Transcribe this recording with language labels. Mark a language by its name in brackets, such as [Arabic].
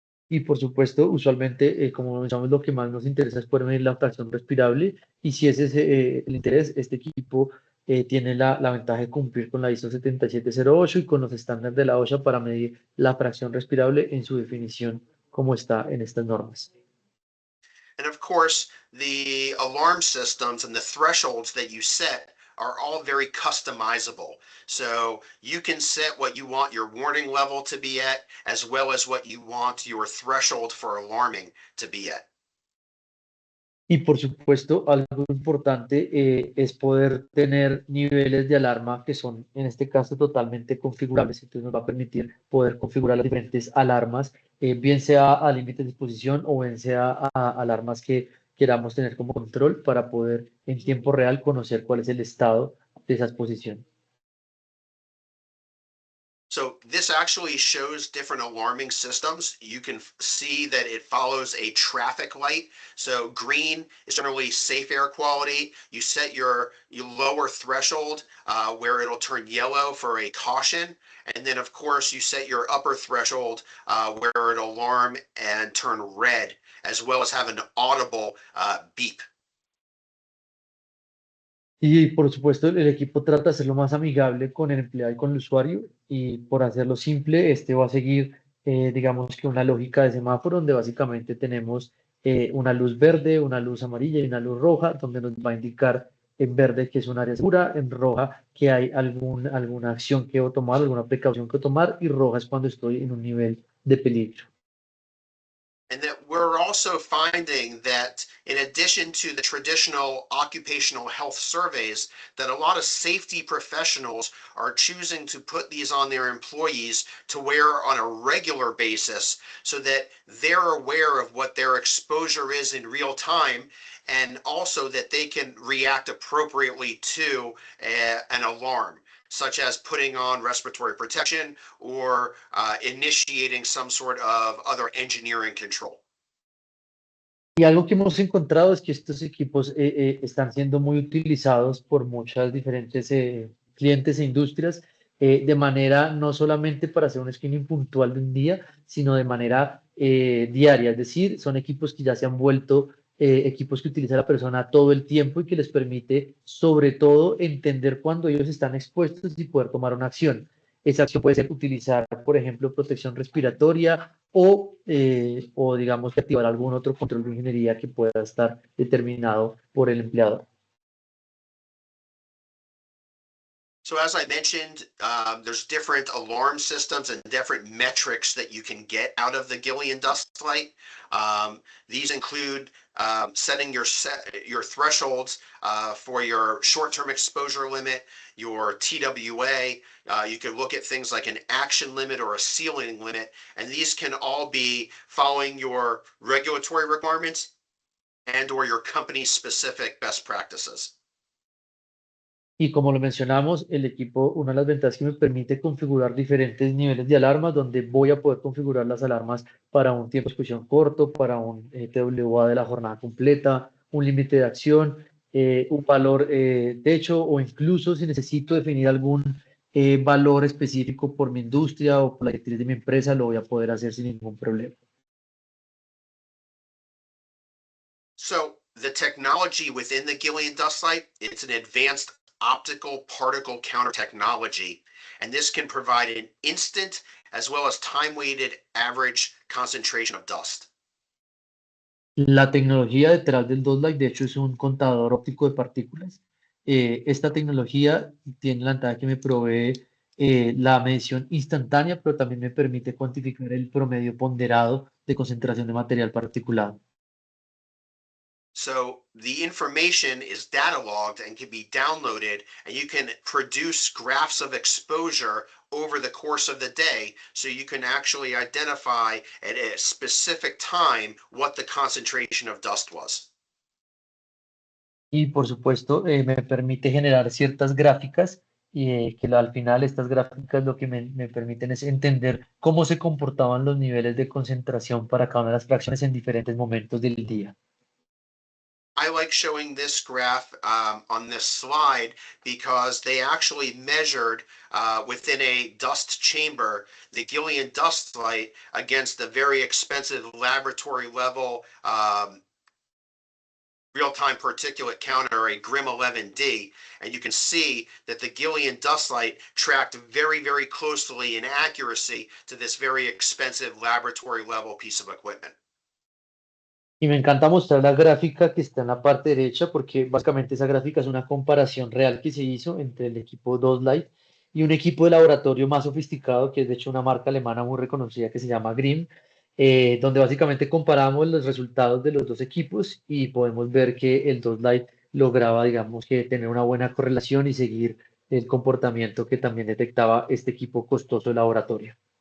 [Spanish] Y por supuesto, usualmente, como mencionamos, lo que más nos interesa es poder medir la fracción respirable. Y si ese es el interés, este equipo tiene la ventaja de cumplir con la ISO 7708 y con los estándares de la OSHA para medir la fracción respirable en su definición como está en estas normas. [English] And of course, the alarm systems and the thresholds that you set are all very customizable. So you can set what you want your warning level to be at, as well as what you want your threshold for alarming to be at. [Spanish] Y por supuesto, algo importante es poder tener niveles de alarma que son, en este caso, totalmente configurables. Entonces nos va a permitir poder configurar las diferentes alarmas, bien sea a límites de exposición o bien sea a alarmas que queramos tener como control para poder en tiempo real conocer cuál es el estado de esa exposición. [English] So this actually shows different alarming systems. You can see that it follows a traffic light. So green is generally safe air quality. You set your lower threshold where it'll turn yellow for a caution. And then of course you set your upper threshold where it'll alarm and turn red, as well as have an audible beep. [Spanish] Y por supuesto, el equipo trata de hacerlo más amigable con el empleado y con el usuario. Y por hacerlo simple, este va a seguir, digamos que una lógica de semáforo donde básicamente tenemos una luz verde, una luz amarilla y una luz roja, donde nos va a indicar en verde que es un área segura, en roja que hay alguna acción que debo tomar, alguna precaución que tomar, y roja es cuando estoy en un nivel de peligro. [English] And that we're also finding that in addition to the traditional occupational health surveys, that a lot of safety professionals are choosing to put these on their employees to wear on a regular basis so that they're aware of what their exposure is in real time, and also that they can react appropriately to an alarm, such as putting on respiratory protection or initiating some sort of other engineering control. [Spanish] Y algo que hemos encontrado es que estos equipos están siendo muy utilizados por muchas diferentes clientes e industrias de manera no solamente para hacer un screening puntual de un día, sino de manera diaria. Es decir, son equipos que ya se han vuelto equipos que utiliza la persona todo el tiempo y que les permite, sobre todo, entender cuando ellos están expuestos y poder tomar una acción. Esa acción puede ser utilizar, por ejemplo, protección respiratoria o digamos que activar algún otro control de ingeniería que pueda estar determinado por el empleador. [English] So as I mentioned, there's different alarm systems and different metrics that you can get out of the Gillian dust light. These include setting your thresholds for your short-term exposure limit, your TWA. You can look at things like an action limit or a ceiling limit, and these can all be following your regulatory requirements and or your company-specific best practices. [Spanish] Y como lo mencionamos, el equipo, una de las ventajas que me permite configurar diferentes niveles de alarmas, donde voy a poder configurar las alarmas para un tiempo de exposición corto, para un TWA de la jornada completa, un límite de acción, un valor techo o incluso si necesito definir algún valor específico por mi industria o por la directriz de mi empresa, lo voy a poder hacer sin ningún problema. [English] So the technology within the Gillian dust light, it's an advanced optical particle counter technology, and this can provide an instant as well as time-weighted average concentration of dust. [Spanish] La tecnología detrás del Dotlight, de hecho, es un contador óptico de partículas. Esta tecnología tiene la ventaja que me provee la medición instantánea, pero también me permite cuantificar el promedio ponderado de concentración de material particulado. [English] So the information is data logged and can be downloaded, and you can produce graphs of exposure over the course of the day. So you can actually identify at a specific time what the concentration of dust was. [Spanish] Y por supuesto, me permite generar ciertas gráficas y al final estas gráficas lo que me permiten es entender cómo se comportaban los niveles de concentración para cada una de las fracciones en diferentes momentos del día. [English] I like showing this graph on this slide because they actually measured within a dust chamber the Gillian dust light against the very expensive laboratory level real-time particulate counter, a GRIM 11D, and you can see that the Gillian dust light tracked very, very closely in accuracy to this very expensive laboratory level piece of equipment. [Spanish] Y me encanta mostrar la gráfica que está en la parte derecha porque básicamente esa gráfica es una comparación real que se hizo entre el equipo Dotlight y un equipo de laboratorio más sofisticado que es de hecho una marca alemana muy reconocida que se llama Grimm. donde básicamente comparamos los resultados de los dos equipos y podemos ver que el 2 Lite lograba, digamos, que tener una buena correlación y seguir el comportamiento que también detectaba este equipo costoso de laboratorio.